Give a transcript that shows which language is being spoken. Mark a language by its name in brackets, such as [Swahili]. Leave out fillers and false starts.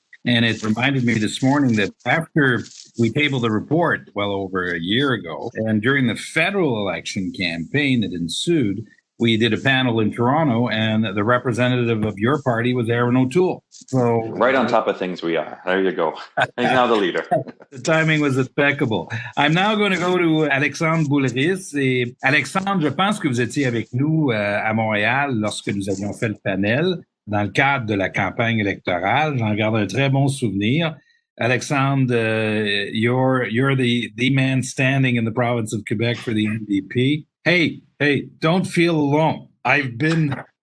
[English] And it reminded me this morning that after we tabled the report well over a year ago, and during the federal election campaign that ensued, we did a panel in Toronto, and the representative of your party was Aaron O'Toole. So right on top of things we are. There you go. He's now the leader. The timing was impeccable. I'm now going to go to Alexandre Boulerice. [French] Et Alexandre, je pense que vous étiez avec nous à Montréal lorsque nous avions fait le panel dans le cadre de la campagne électorale. J'en garde un très bon souvenir. [English] Alexandre, you're the man standing in the province of Quebec for the NDP. Hey, don't feel alone. I've been